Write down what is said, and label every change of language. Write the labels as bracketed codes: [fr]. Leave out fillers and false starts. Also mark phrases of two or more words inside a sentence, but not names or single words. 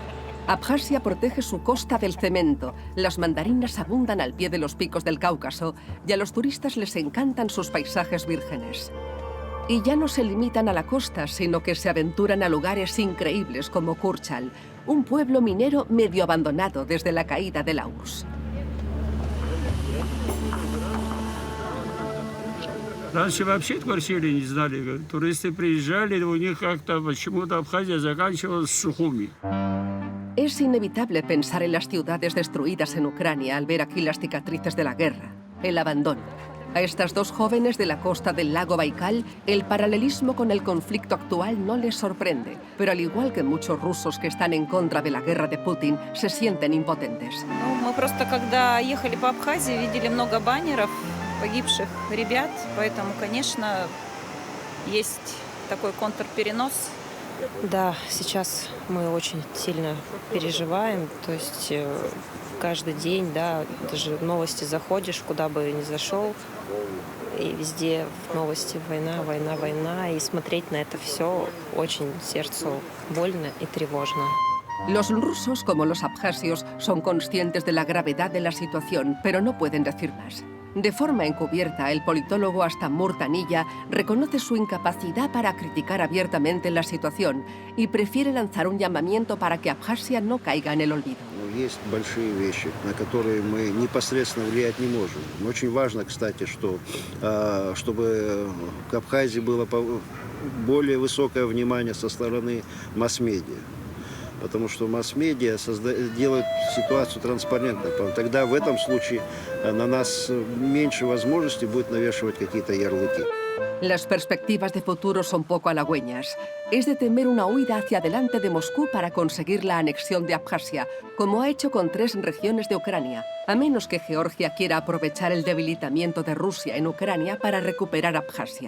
[es] Abjasia protege su costa del cemento, las mandarinas abundan al pie de los picos del Cáucaso y a los turistas les encantan sus paisajes vírgenes. Y ya no se limitan a la costa, sino que se aventuran a lugares increíbles como Kurchal, un pueblo minero medio abandonado desde la caída de la URSS. [ru] Раньше вообще квартиры не знали. Туристы приезжали, у них как-то почему-то Абхазия заканчивалась в Сухуми. [es] Es inevitable pensar en las ciudades destruidas en Ucrania al ver aquí las cicatrices de la guerra, el abandono. A estas dos jóvenes de la costa del lago Baikal, el paralelismo con el conflicto actual no les sorprende, pero al igual que muchos rusos que están en contra de la guerra de Putin, se sienten impotentes. [ru] Мы просто, когда ехали по Абхазии, видели много баннеров погибших ребят, поэтому, конечно, есть такой контрперенос. Да, сейчас мы очень сильно переживаем, то есть каждый день, да, даже в новости заходишь, куда бы ни зашел, и везде в новости война, война, война, и смотреть на это все очень сердцу больно и тревожно. [es] Los rusos, como los abjasios, son conscientes de la gravedad de la situación, pero no pueden decir más. De forma encubierta, el politólogo Astamur Tanilla reconoce su incapacidad para criticar abiertamente la situación y prefiere lanzar un llamamiento para que Abjasia no caiga en el olvido. [ru] Есть большие вещи, на которые мы непосредственно влиять не можем. Но очень важно, кстати, чтобы к Абхазии было более высокое внимание со стороны масс-медиа. Потому что масс-медиа делают ситуацию транспарентной. Тогда в этом случае на нас меньше возможностей будет навешивать какие-то ярлыки. [es] Las perspectivas de futuro son poco halagüeñas. Es de temer una huida hacia adelante de Moscú para conseguir la anexión de Abjasia, como ha hecho con 3 regiones de Ucrania, a menos que Georgia quiera aprovechar el debilitamiento de Rusia en Ucrania para recuperar Abjasia.